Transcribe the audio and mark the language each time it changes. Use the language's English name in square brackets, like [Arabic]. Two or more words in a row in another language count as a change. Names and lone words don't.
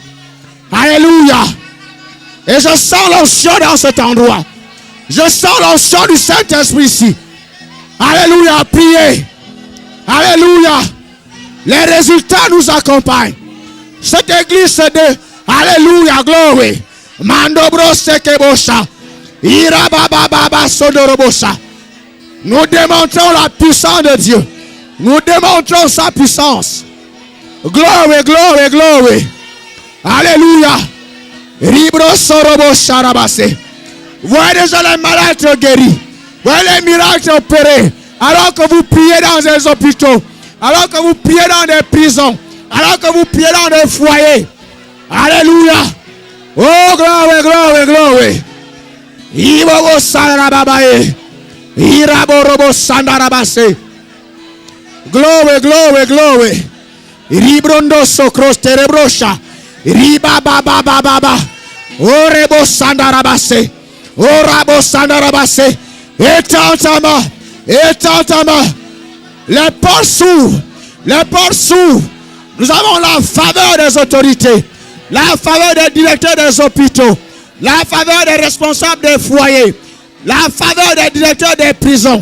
[French] Alléluia. Et je sens l'onction dans cet endroit. Je sens l'onction du Saint-Esprit ici. Alléluia. Priez. Alléluia. Les résultats nous accompagnent. Cette église c'est de Alléluia. Glory. Mandobro sekebosha. Irabababa sodorobosha. Nous démontrons la puissance de Dieu. Nous démontrons sa puissance. [English] Glory, glory, glory. Alléluia. Ribro sorobosha rabase. [French] Voyez déjà les malades être guéris. Voyez les miracles opérés. Alors que vous priez dans les hôpitaux. Alors que vous priez dans des prisons. Alors que vous priez dans des foyers. Alléluia. [English] Oh, glory, glory, glory. Ibobo sandarabaye. Iraborobo sandarabase. Glory, glory, glory. Ribrondo sokros terebrosha. Ribababababa. Orebo sandarabase. Orabo sandarabase. [French] Étends ta main. Étends ta main. Les portes s'ouvrent. Les portes s'ouvrent. Nous avons la faveur des autorités. La faveur des directeurs des hôpitaux. La faveur des responsables des foyers. La faveur des directeurs des prisons.